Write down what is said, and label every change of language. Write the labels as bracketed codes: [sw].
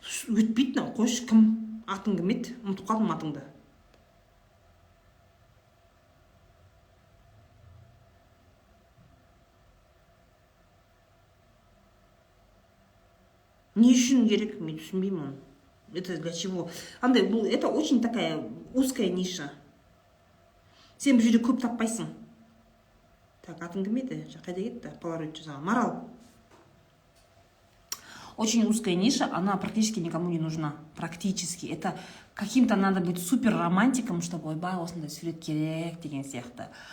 [kk] Өтпейді нау, қойшы, кім? Атың кім еді? Ұмытып қалдым атыңды. Не үшін керек, мен түсінбеймін оны. [ru] Это для чего? Андай, это очень такая узкая ниша. [kk] Сен бұл жерде көп таппайсың. [ru] Так, [kk] атың кім еді? Қайда кетті? Polaroid жасаған. Марал. [ru] очень узкая ниша, она практически никому не нужна. Практически. Это каким-то надо быть супер романтиком, чтобы [kk] ойбай осындай сурет керек деген сияқты.